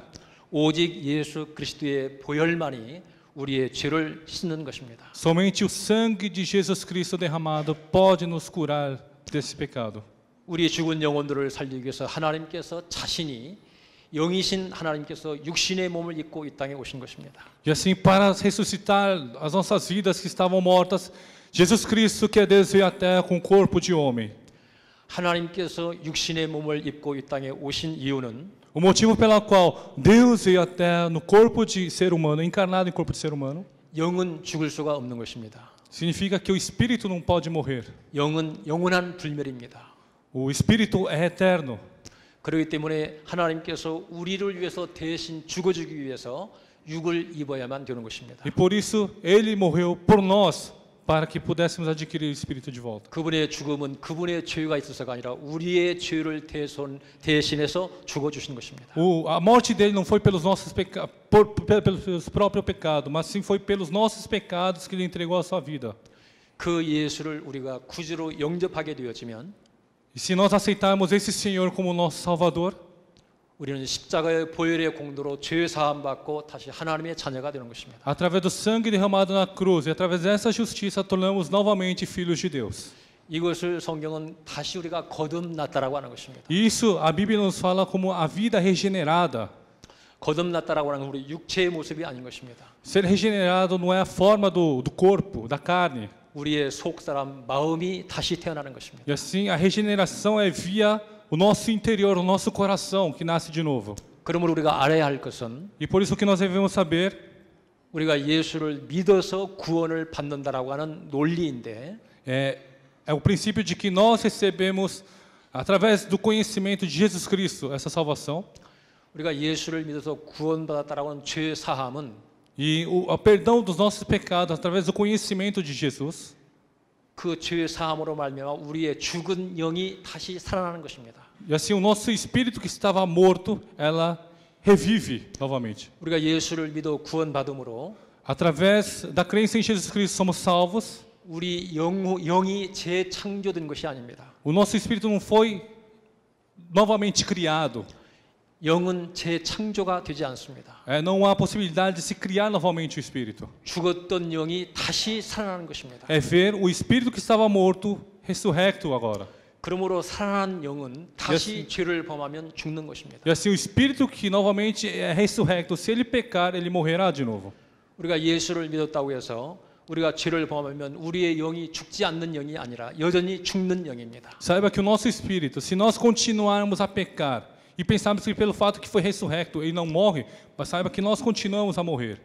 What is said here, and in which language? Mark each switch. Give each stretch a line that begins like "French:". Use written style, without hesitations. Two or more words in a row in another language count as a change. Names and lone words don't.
Korean: 오직 예수 그리스도의 보혈만이 우리의 죄를 씻는 것입니다.
Portuguese: Somente o sangue de Jesus Cristo derramado pode nos curar desse pecado.
Korean: 우리 죽은 영혼들을 살리기 위해서 하나님께서 자신이 영이신 하나님께서 육신의 몸을 입고 이 땅에 오신 것입니다.
Portuguese: E assim, para ressuscitar as nossas vidas que estavam mortas, Jesus Cristo, que é Deus, veio à terra com o corpo de homem.
Korean: 하나님께서 육신의 몸을 입고 이 땅에 오신 이유는
Portuguese: O motivo pelo qual Deus veio à terra no corpo de ser humano, encarnado em corpo de ser humano,
Korean: 영은 죽을 수가 없는 것입니다.
Portuguese: significa que o espírito não pode morrer.
Korean: 영은 영원한 불멸입니다.
Portuguese: O espírito é eterno.
Korean: 그렇기 때문에 하나님께서 우리를 위해서 대신 죽어주기 위해서 육을 입어야만 되는 것입니다.
Portuguese: E por isso ele morreu por nós, para que pudéssemos adquirir o espírito de volta.
Korean: 그분의 죽음은 그분의 죄가 있어서가 아니라 우리의 죄를 대신해서 죽어주신 것입니다.
Portuguese: A morte dele não foi pelos nossos pelos próprios pecados, mas sim foi pelos nossos pecados que ele entregou a sua vida.
Korean: 그 예수를 우리가 구주로 영접하게 되어지면
Portuguese: E se nós aceitarmos esse Senhor como nosso Salvador,
Korean: 우리는 십자가의 보혈의 공로로 죄 사함 받고 다시 하나님의 자녀가 되는 것입니다.
Portuguese: através do sangue derramado na cruz e através dessa justiça tornamos novamente filhos de Deus.
Korean: 이것을 성경은 다시 우리가 거듭났다라고 하는 것입니다.
Portuguese: E isso a Bíblia nos fala como a vida regenerada.
Korean: 거듭났다라고 하는 건 우리 육체의 모습이 아닌 것입니다.
Portuguese: Ser regenerado não é a forma do corpo, da carne.
Korean: 우리의 속 사람 마음이 다시 태어나는 것입니다.
Portuguese: E assim a regeneração é via o nosso interior, o nosso coração que nasce de novo.
Korean: 그러므로 우리가 알아야 할 것은
Portuguese: E por isso que nós devemos saber
Korean: 우리가 예수를 믿어서 구원을 받는다라고 하는 논리인데
Portuguese: é o princípio de que nós recebemos através do conhecimento de Jesus Cristo essa salvação.
Korean: 우리가 예수를 믿어서 구원받았다라고 하는 죄 사함은
Portuguese: E o perdão dos nossos pecados através do conhecimento de Jesus.
Korean: 그 죄 사함으로 말미암아 우리의 죽은 영이 다시 살아나는 것입니다.
Portuguese: E assim o nosso espírito que estava morto, ela revive novamente.
Korean: 우리가 예수를 믿어 구원받음으로
Portuguese: Através da crença em Jesus Cristo somos salvos.
Korean: 우리 영이 재창조된 것이 아닙니다.
Portuguese: O nosso espírito não foi novamente criado.
Korean: 영은 재창조가 되지 않습니다.
Portuguese: Não há possibilidade de se criar novamente o espírito.
Korean: 죽었던 영이 다시 살아나는 것입니다.
Portuguese: É ver o espírito que estava morto ressurrecto agora.
Korean: 그러므로 살아난 영은 다시 죄를 범하면 죽는 것입니다.
Portuguese: E assim o espírito que novamente é ressurrecto, se ele pecar, ele morrerá de novo.
Korean: 우리가 예수를 믿었다고 해서 우리가 죄를 범하면 우리의 영이 죽지 않는 영이 아니라 여전히 죽는 영입니다.
Portuguese: Saiba que o nosso espírito, se nós continuarmos a pecar e pensarmos que pelo fato que foi ressurrecto ele não morre, mas saiba que nós continuamos a morrer.